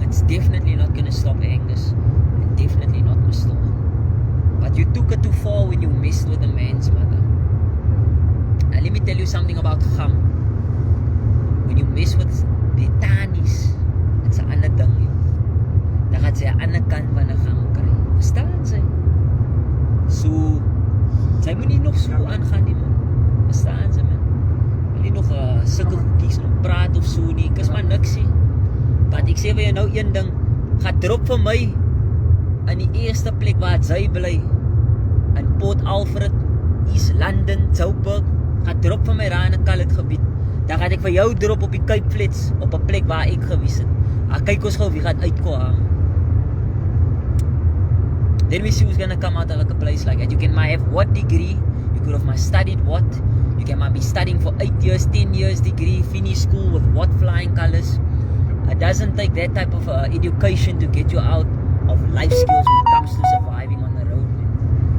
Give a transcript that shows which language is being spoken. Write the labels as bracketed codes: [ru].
[en] It's definitely not gonna stop Angus. And definitely not Mr. O. But you took it too far when you messed with a man's mother. Now let me tell you something about Gam. When you mess with the Tanis, it's [af] 'n ander ding. Dan gaan sy 'n ander kant van 'n Gam kry. Verstaan sy? So, sy moet nie nog so aangaan nie, man. Verstaan sy, man? Wil jy nog sulke goedjies nog praat of so nie? Ek is maar niks nie. Want ek sê vir jou nou een ding, gaan drop vir my in die eerste plek waar sy bly, in Port Alfred, East London, Joburg, gaan drop vir my daar in 'n Kallet gebied. Dan gaan ek vir jou drop op die Cape Flats, op 'n plek waar ek gewees het. Kyk ons gou wie gaan uitkom. [en] Then we see who's gonna come out of like a place like that. You can might have what degree, you could have might studied what, you can might be studying for 8 years, 10 years degree, finish school with what flying colors. It doesn't take that type of education to get you out of life skills when it comes to surviving on the road, man.